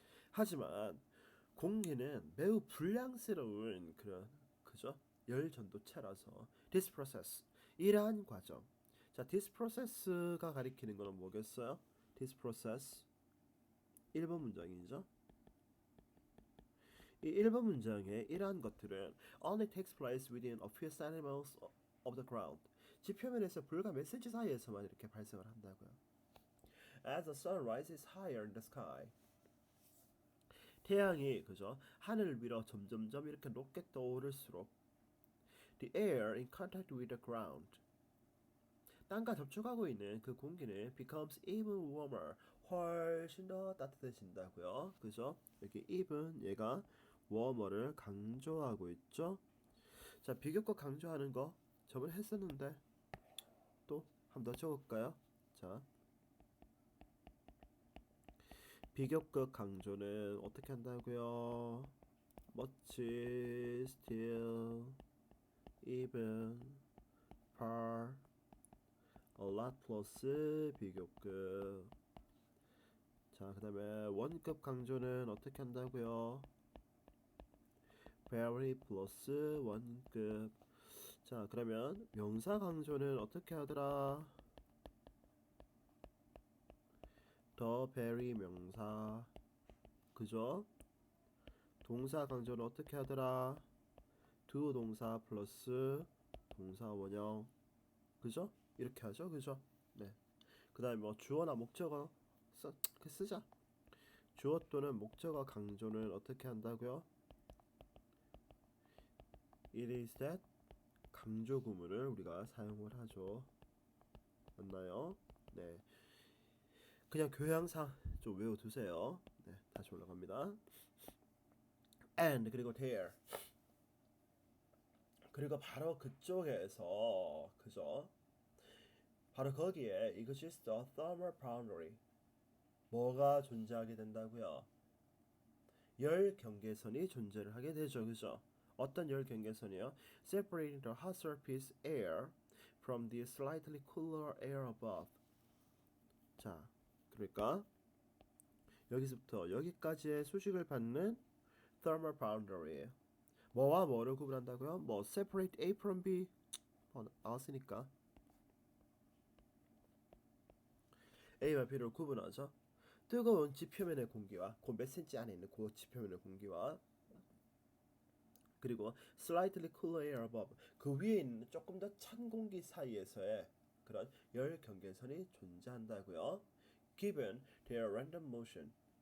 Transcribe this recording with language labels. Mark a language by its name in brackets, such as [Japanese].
[Korean] 하지만 공기는 매우 불량스러운 그런 그죠? 열 전도체라서 [English] this process [Korean] 이러한 과정. 자, this process가 가리키는 거는 뭐겠어요? this process 1번 문장이죠. 이 1번 문장에 이러한 것들은 [English] only takes place within a few centimeters of the ground. [Korean] 지표면에서 불과 몇 센치 사이에서만 이렇게 발생을 한다고요. [English] As the sun rises higher in the sky. [Korean] 태양이 그죠? 하늘을 위로 점점점 이렇게 높게 떠오를수록 [English] the air in contact with the ground. [Korean] 땅과 접촉하고 있는 그 공기는 [English] becomes even warmer. [Korean] 훨씬 더 따뜻해진다고요. 그죠? 여기 even 얘가 warmer를 강조하고 있죠. 자, 비교과 강조하는 거 저번에 했었는데 또 한 번 더 적을까요? 자, 비교급 강조는 어떻게 한다고요? [English] much, still, even, far, a lot [Korean] 플러스 비교급. 자, 그 다음에 원급 강조는 어떻게 한다고요? very 플러스 원급. 자, 그러면 명사 강조는 어떻게 하더라? 더 very 명사. 그죠? 동사 강조는 어떻게 하더라? do 동사 플러스 동사 원형. 그죠? 이렇게 하죠. 그죠? 네. 그 다음에 뭐 주어나 목적어 쓰자. 주어 또는 목적어 강조는 어떻게 한다고요? It is that 강조 구문을 우리가 사용을 하죠. 맞나요? 네. 그냥 교양상 좀 외워두세요. 네, 다시 올라갑니다. [English] And [Korean] 그리고 [English] there. [Korean] 그리고 바로 그쪽에서 그죠? 바로 거기에 [English] exists a thermal boundary. [Korean] 뭐가 존재하게 된다고요? 열 경계선이 존재를 하게 되죠. 그죠? 어떤 열 경계선이요? [English] Separating the hot surface air from the slightly cooler air above. [Korean] 자, 그러니까 여기서부터 여기까지의 수직을 받는 thermal boundary예요. 뭐와 뭐를 구분한다고요? 뭐 separate A from B 나왔으니까 A와 B를 구분하죠. 뜨거운 지표면의 공기와 그 몇 센치 안에 있는 그 지표면의 공기와 그리고 [English] slightly cooler air above [Korean] 그 위에 있는 조금 더 찬 공기 사이에서의 그런 열 경계선이 존재한다고요. [English] Given their random motion.